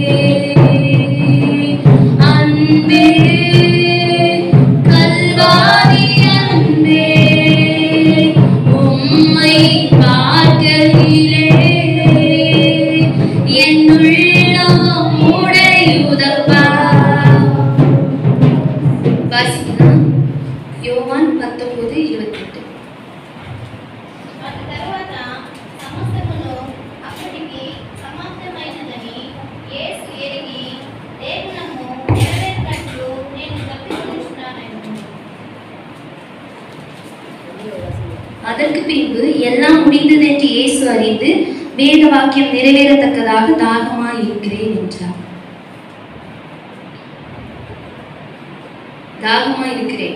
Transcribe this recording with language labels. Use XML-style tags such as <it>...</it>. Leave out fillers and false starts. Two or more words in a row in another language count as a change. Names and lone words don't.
<ta>அன்பே கல்வாரி அன்பே, உம்மை பார்க்கையிலே என் உள்ளம் உடையுதப்பா. வாசிக்கலாம். யோவான் 19:28.</ta> <te>తరువాత సమస్తమును అప్పటికి సమాప్తమైనదని యేసు ఎరిగి లేఖనము నెరవేరినట్లు నేను తప్పించుచున్నాను.</te> <ta>அதற்கு பின்பு எல்லாம் முடிந்தது என்று இயேசு அறிந்து வேத வாக்கியம் நிறைவேறத்தக்கதாக தாகமாய் இருக்கிறேன் என்றார். தாகமா இருக்கிறேன்.</ta>